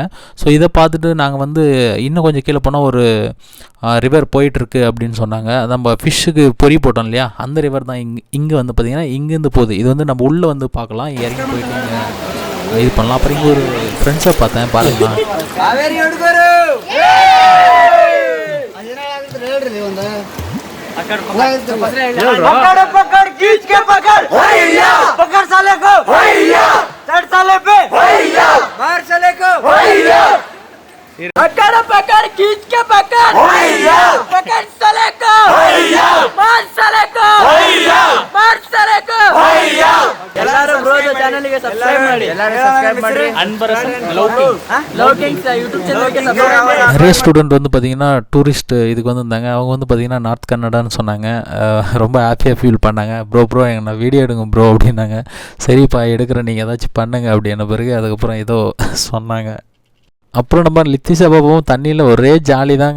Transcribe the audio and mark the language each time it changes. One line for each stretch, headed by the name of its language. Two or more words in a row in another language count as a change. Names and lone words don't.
Tamil: ஸோ இதை பார்த்துட்டு நாங்கள் வந்து இன்னும் கொஞ்சம் கீழே போனால் ஒரு ரிவர் போயிட்டுருக்கு அப்படின்னு சொன்னாங்க. நம்ம ஃபிஷ்ஷுக்கு பொறி போட்டோம் இல்லையா, அந்த ரிவர் தான் இங்கே வந்து பார்த்திங்கன்னா இங்கேருந்து போகுது. இது வந்து நம்ம உள்ளே வந்து பார்க்கலாம், இறங்கி போயிட்டு இங்கே இது பண்ணலாம். அப்புறம் இங்கே ஒரு ஃப்ரெண்ட்ஸை பார்த்தேன், பாருங்களா.
Hindi: पकड़ खींच के पकड़ पकड़ साले को चढ़ साले पे मार साले को पकड़ खींच के पकड़ पकड़ साले को मार साले को मार साले को
Kannada: ಎಲ್ಲರೂ ಬ್ರೋಜ ಚಾನೆಲ್ ಗೆ ಸಬ್ಸ್ಕ್ರೈಬ್ ಮಾಡಿ, ಎಲ್ಲರೂ ಸಬ್ಸ್ಕ್ರೈಬ್ ಮಾಡಿ. ಅನ್ಬರಸನ್ ಲೌಕಿಂಗ್ ಯೂಟ್ಯೂಬ್ ಚಾನೆಲ್ ಗೆ ಸಬ್ಸ್ಕ್ರೈಬ್ ಮಾಡಿ.
Tamil: நிறைய ஸ்டூடெண்ட் வந்து பார்த்திங்கன்னா டூரிஸ்ட் இதுக்கு வந்திருந்தாங்க. அவங்க வந்து பார்த்திங்கன்னா நார்த் கன்னடான்னு சொன்னாங்க. ரொம்ப ஹாப்பியாக ஃபீல் பண்ணாங்க. ப்ரோ நான் வீடியோ எடுங்க ப்ரோ அப்படின்னாங்க. சரிப்பா எடுக்கிறேன், நீங்கள் ஏதாச்சும் பண்ணுங்க அப்படின்ன பிறகு அதுக்கப்புறம் ஏதோ சொன்னாங்க. அப்புறம் நம்ம லித்திசா பாபாவும் தண்ணியில் ஒரே ஜாலி தாங்க.